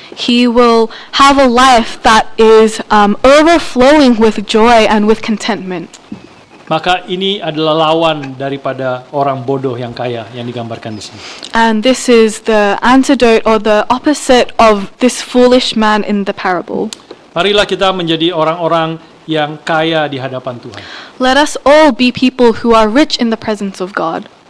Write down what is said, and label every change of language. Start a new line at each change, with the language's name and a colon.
English: he will have a life that is overflowing with joy and with contentment.
Indonesian: Maka ini adalah lawan daripada orang bodoh yang kaya yang digambarkan di sini.
English: And this is the antidote or the opposite of this foolish man in the parable.
Indonesian: Marilah kita menjadi orang-orang yang kaya di hadapan Tuhan.
English: Let us all be people who are rich in the presence of God.